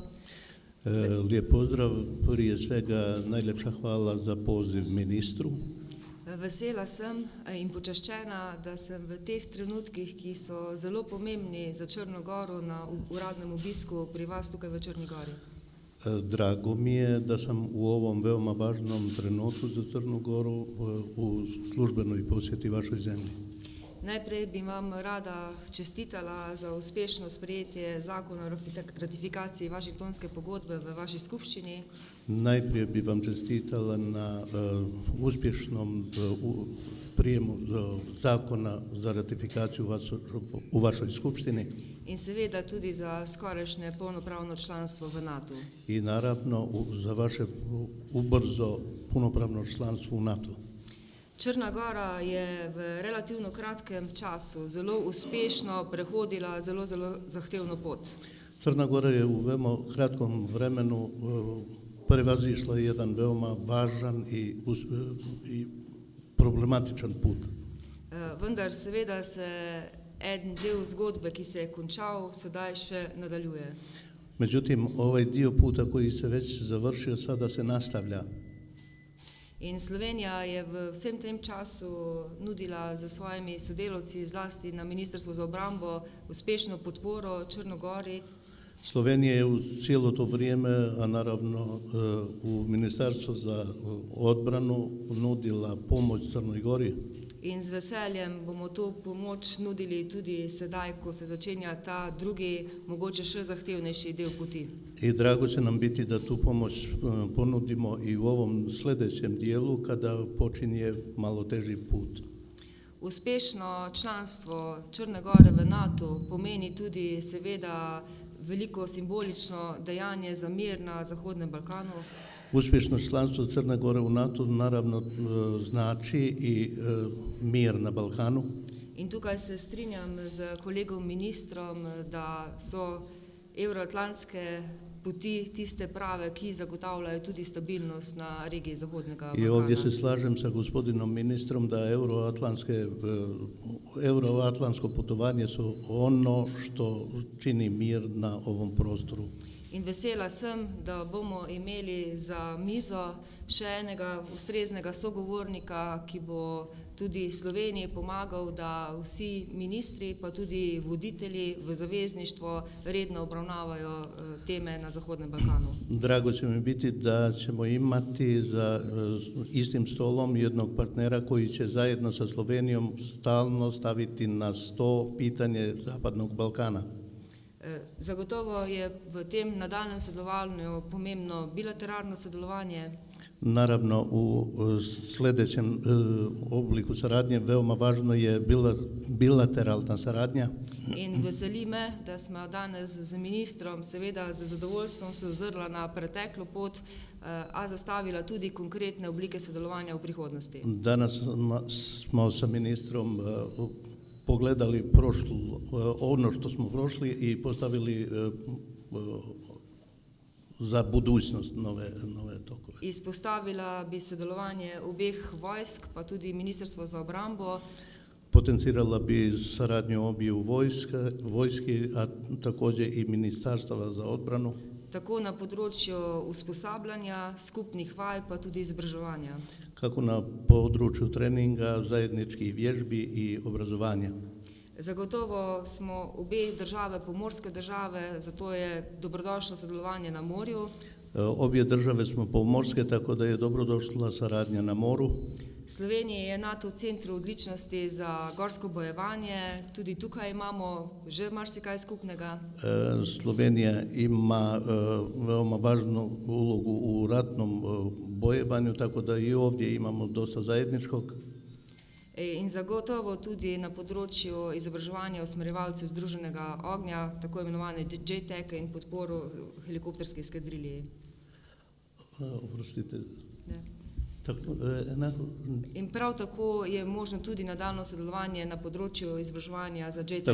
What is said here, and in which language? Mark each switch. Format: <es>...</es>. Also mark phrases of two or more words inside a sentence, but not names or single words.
<sr>Lijep pozdrav, prije svega najlepša hvala za poziv ministru.</sr> <sl>Vesela sem in počaščena, da sem v teh trenutkih, ki so zelo pomembni za Črno Goro, na uradnem obisku pri vas tukaj v Črni Gori.</sl> <sr>Drago mi je da sam u ovom veoma važnom trenutku za Crnu Goru u službenoj posjeti vašoj zemlji.</sr> <sl>Najprej bi vam rada čestitala za uspešno sprejetje zakona o ratifikaciji Vašingtonske pogodbe v vaši skupščini.</sl> <sr>Najprije bi vam čestitala na uspješnom prijemu zakona za ratifikaciju u vašoj skupštini.</sr> <sl>In seveda tudi za skorajšnje polnopravno članstvo v NATO.</sl> <sr>I naravno za vaše ubrzo punopravno članstvo u NATO.</sr> <sl>Črna Gora je v relativno kratkem času zelo uspešno prehodila zelo zahtevno pot.</sl> <sr>Crna Gora je u veoma kratkom vremenu prevazišla jedan veoma važan i problematičan put.</sr> <sl>Vendar seveda se en del zgodbe, ki se je končal, sedaj še nadaljuje.</sl> <sr>Međutim, ovaj dio puta koji se već završio sada se nastavlja.</sr> <sl>In Slovenija je v vsem tem času nudila za svojimi sodelavci, zlasti na Ministrstvu za obrambo, uspešno podporo Črnogori.</sl> <sr>Slovenija je u cijelo to vrijeme, a naravno u Ministarstvu za odbranu nudila pomoć Crnoj Gori.</sr> <sl>In z veseljem bomo to pomoč nudili tudi sedaj, ko se začenja ta drugi, mogoče še zahtevnejši del poti.</sl> <sr>I drago će nam biti da tu pomoć ponudimo i u ovom sljedećem dijelu kada počinje malo teži put.</sr> <sl>Uspešno članstvo Črne Gore v NATO pomeni tudi seveda veliko simbolično dejanje za mir na Zahodnem Balkanu.</sl> <sr>Uspješno članstvo Crne Gore u NATO naravno znači i mir na Balkanu.</sr> <sl>In tukaj se strinjam z kolegom ministrom, da so evroatlantske poti tiste prave, ki zagotavljajo tudi stabilnost na regiji Zahodnega Balkana.</sl> <sr>I ovdje se slažem sa gospodinom ministrom da euroatlantsko putovanje su ono što čini mir na ovom prostoru.</sr> <sl>In vesela sem, da bomo imeli za mizo še enega ustreznega sogovornika, ki bo tudi Sloveniji pomagal, da vsi ministri pa tudi voditelji v zavezništvo redno obravnavajo teme na Zahodnem Balkanu.</sl> <sr>Drago će mi biti da ćemo imati za istim stolom jednog partnera koji će zajedno sa Slovenijom stalno staviti na sto pitanje Zapadnog Balkana.</sr> <sl>Zagotovo je v tem nadaljnjem sodelovanju pomembno bilateralno sodelovanje.</sl> <sr>Naravno, u sljedećem obliku saradnje veoma važno je bilateralna saradnja.</sr> <sl>In veseli me, da smo danes z ministrom seveda z zadovoljstvom se ozrla na preteklo pot, a zastavila tudi konkretne oblike sodelovanja v prihodnosti.</sl> <sr>Danas smo sa ministrom pogledali ono što smo prošli i postavili za budućnost nove tokove.</sr> <sl>Izpostavila bi sodelovanje obeh vojsk, pa tudi Ministrstvo za obrambo.</sl> <sr>Potencirala bi saradnju obiju vojski, a također i Ministarstva za odbranu.</sr> <sl>Tako na področju usposabljanja, skupnih vaj, pa tudi izobraževanja.</sl> <sr>Kako na području treninga, zajedničkih vježbi i obrazovanja.</sr> <sl>Zagotovo smo obe države pomorske države, zato je dobrodošlo sodelovanje na morju.</sl> <sr>Obje države smo pomorske, tako da je dobrodošla saradnja na moru.</sr> <sl>Slovenija je NATO v centru odličnosti za gorsko bojevanje, tudi tukaj imamo že marsikaj skupnega.</sl> <sr>Slovenija ima veoma važnu ulogu u ratnom bojevanju, tako da i ovdje imamo dosta zajedničkog.</sr> <sl>In zagotovo tudi na področju izobraževanja usmerjevalcev združenega ognja, tako imenovane JTAC in podporo helikopterske eskadriliji. Oprostite. In prav tako je možno tudi nadaljno sodelovanje na področju izobraževanja za JTAC.</sl>